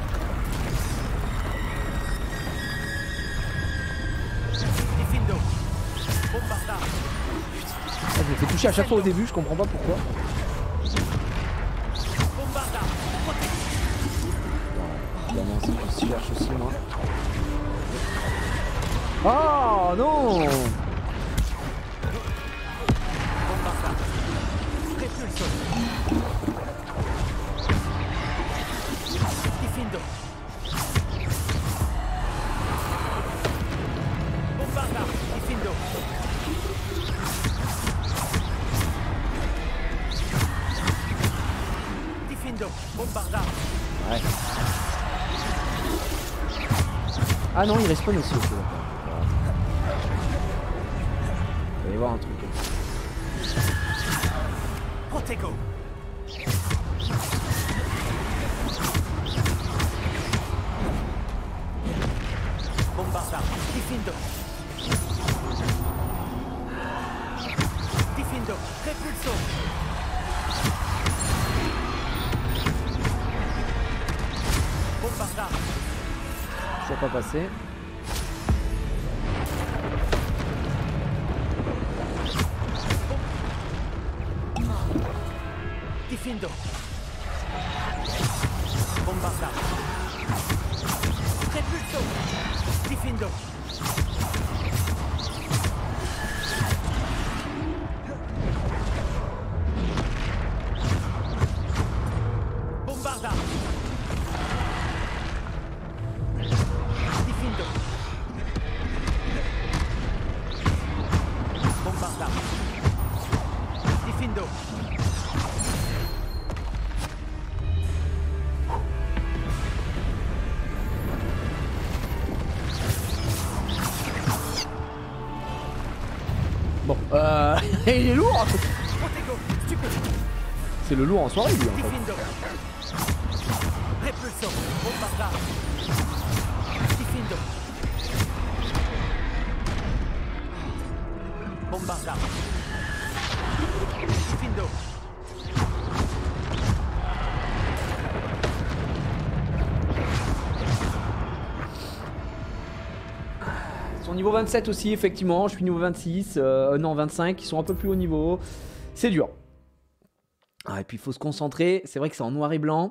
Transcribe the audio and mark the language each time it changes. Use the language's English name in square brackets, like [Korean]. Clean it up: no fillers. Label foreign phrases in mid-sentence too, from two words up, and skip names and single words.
[French] Diffindo. Bombarda. Ah, je me fais toucher à chaque fois au début, je comprends pas pourquoi. Bombarda. Évidemment, c'est je cherche aussi moi. Oh non! Bombarda. Repulso. Diffindo. Bombarda. Diffindo. Diffindo. Bombarda. Ouais. Ah non, il respawn aussi, ok, d'accord. On va aller voir un truc. Protego. Bombarda. Diffindo. Diffindo. Repulso. Bombarda. Toujours pas passé. Diffindo. Bombarda. Repulso. Diffindo. Bombarda. Diffindo. Bombarda. Diffindo. Bon, il est lourd. Protego. Stupefix. C'est le lourd en soirée lui en fait. Diffindo. Repulso. Bombarda. Diffindo. Bombarda. Diffindo. Ils sont niveau 27 aussi, effectivement. Je suis niveau 26. Non, 25. Ils sont un peu plus haut niveau. C'est dur. Ah, et puis il faut se concentrer. C'est vrai que c'est en noir et blanc.